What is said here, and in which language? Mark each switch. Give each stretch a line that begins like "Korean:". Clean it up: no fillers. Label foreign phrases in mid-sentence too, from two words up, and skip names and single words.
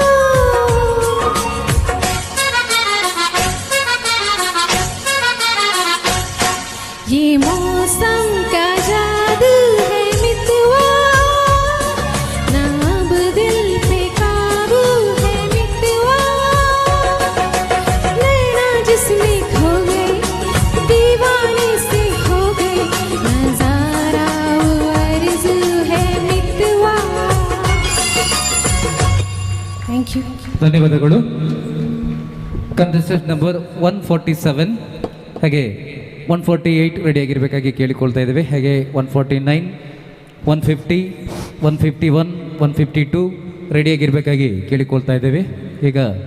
Hindi: ये मौसम का जादू है मितवा, ना अब दिल पे काबू है मितवा. नैना जिसमें खो गए, दीवाने से हो गए, नजारा वो आरज़ू है मितवा.
English: Thank you.
Kannada: ಧನ್ಯವಾದಗಳು.
English: contestant number
Kannada: 147 ಹಾಗೆ 148 ರೆಡಿಯಾಗಿರಬೇಕಾಗಿ ಕೇಳಿಕೊಳ್ತಾ ಇದ್ದೇವೆ. ಹಾಗೆ 149, 150, 151, 152 ರೆಡಿಯಾಗಿರಬೇಕಾಗಿ ಕೇಳಿಕೊಳ್ತಾ ಇದ್ದೇವೆ. ಈಗ